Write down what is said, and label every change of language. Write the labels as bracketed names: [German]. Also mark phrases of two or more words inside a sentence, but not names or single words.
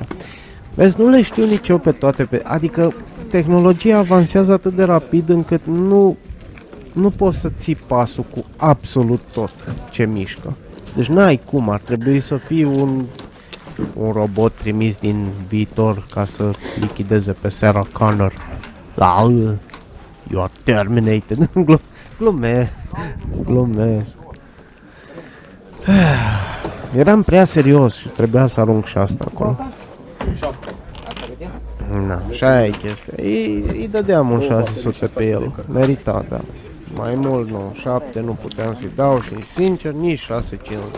[Romanian] Vezi, nu le știu nici eu pe toate, adică tehnologia avansează atât de rapid încât nu poți să ții pasul cu absolut tot ce mișcă. Deci n-ai cum, ar trebui să fii un robot trimis din viitor ca să lichideze pe Sarah Connor. [English] You are terminated. [Romanian] Glumesc. Eram prea serios și trebuia să arunc și asta acolo. Na, și aia e chestia. Îi dădeam un 600 pe el. Merita, da. Mai mult nu, 7 nu puteam să-i dau și sincer nici 650.